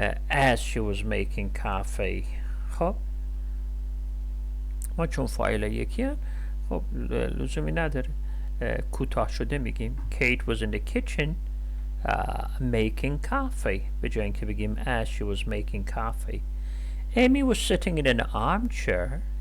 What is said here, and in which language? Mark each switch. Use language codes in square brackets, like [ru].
[en] As she was making coffee. [fa] خب ما چون فایل یکی هم خب لزومی نداره کوتاه شده میگیم [en] Kate was in the kitchen making coffee [fa] به جای اینکه بگیم [en] as she was making coffee. Amy was sitting in an armchair.